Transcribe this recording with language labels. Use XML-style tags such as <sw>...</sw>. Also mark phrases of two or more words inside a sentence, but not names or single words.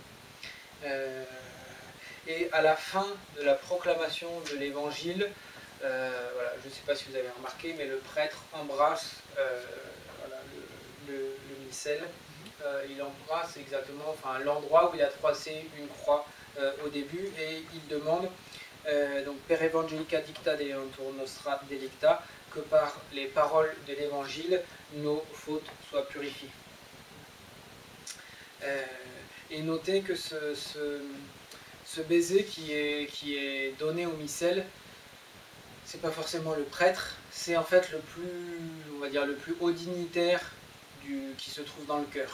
<fr>Et à la fin de la proclamation de l'évangile, voilà, je ne sais pas si vous avez remarqué, mais le prêtre embrasse voilà, le missel. Il embrasse exactement l'endroit où il a tracé une croix au début, et il demande donc</fr> <la>Per Evangelica dicta delentur nostra delicta,</la> <fr>que par les paroles de l'évangile, nos fautes soient purifiées. Et notez que ce baiser qui est donné au missel, c'est pas forcément le prêtre, c'est en fait le plus haut dignitaire qui se trouve dans le cœur.</fr>